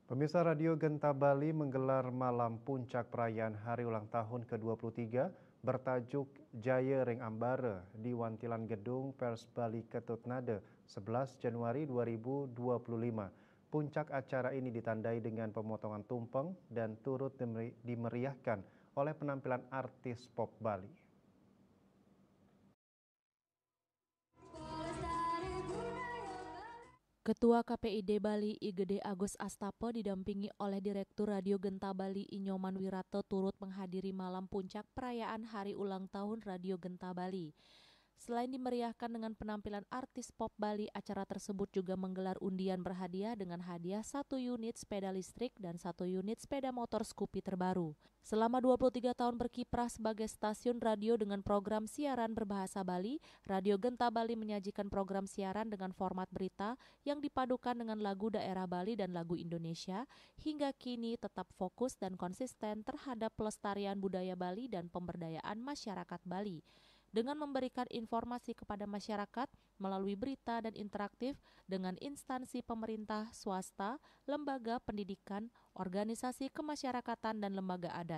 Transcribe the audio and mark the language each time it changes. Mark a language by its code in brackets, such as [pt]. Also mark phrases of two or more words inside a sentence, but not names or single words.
[id] Pemirsa Radio Genta Bali menggelar malam puncak perayaan hari ulang tahun ke-23 bertajuk Jaya Ring Ambara di Wantilan Gedung Pers Bali Ketut Nade 11 Januari 2025. Puncak acara ini ditandai dengan pemotongan tumpeng dan turut dimeriahkan oleh penampilan artis pop Bali. Ketua KPID Bali IGD Agus Astapo didampingi oleh Direktur Radio Genta Bali Inyoman Wirato turut menghadiri malam puncak perayaan hari ulang tahun Radio Genta Bali. Selain dimeriahkan dengan penampilan artis pop Bali, acara tersebut juga menggelar undian berhadiah dengan hadiah 1 unit sepeda listrik dan 1 unit sepeda motor Scoopy terbaru. Selama 23 tahun berkiprah sebagai stasiun radio dengan program siaran berbahasa Bali, Radio Genta Bali menyajikan program siaran dengan format berita yang dipadukan dengan lagu daerah Bali dan lagu Indonesia, hingga kini tetap fokus dan konsisten terhadap pelestarian budaya Bali dan pemberdayaan masyarakat Bali. Dengan memberikan informasi kepada masyarakat melalui berita dan interaktif dengan instansi pemerintah, swasta, lembaga pendidikan, organisasi kemasyarakatan, dan lembaga adat.